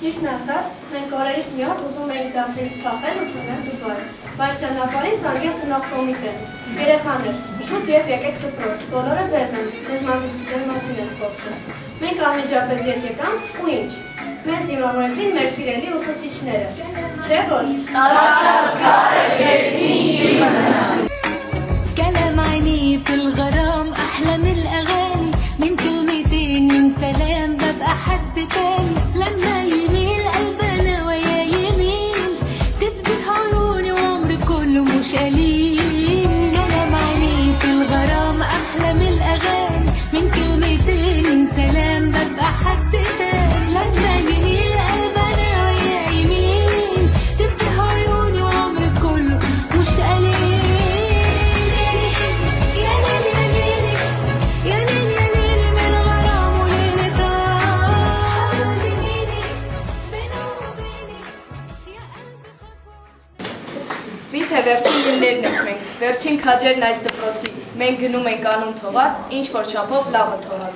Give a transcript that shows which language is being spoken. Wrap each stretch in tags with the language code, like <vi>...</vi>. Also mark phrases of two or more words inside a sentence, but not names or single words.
<hy>Ճիշտն ասած, մենք օրերից մի օր ուզում էինք դասերից փախել ու թողնել Դուբայը, բայց ճանապարհին զանգեց ծնող կոմիտեն։ Երեխաներ, շուտ եկեք դպրոց, բոլորը ձեզ են, ձեր մասին են խոսում։ Մենք անմիջապես եկանք ու ինչ։ Մեզ դիմավորեցին մեր սիրելի ուսուցիչները։ Չէ՞ որ։</hy> <ar>كلام عيني في الغرام أحلى من الأغاني من كلمتين من سلام ببقى حد تاني لما يميل قلبنا ويا يميل تفتح عيوني وعمري كله مش قليل كلام عيني في الغرام أحلى من الأغاني من كلمتين من سلام ببقى حد تاني لما يميل قلبنا ويا يميل تفتح عيوني وعمري كله مش قليل</ar> <hy>Միթե վերջին գիններն ենք մենք, վերջին քաջերն այս դպրոցի, մենք գնում ենք անուն թողած, ինչ որ չափով լավը թողած։</hy>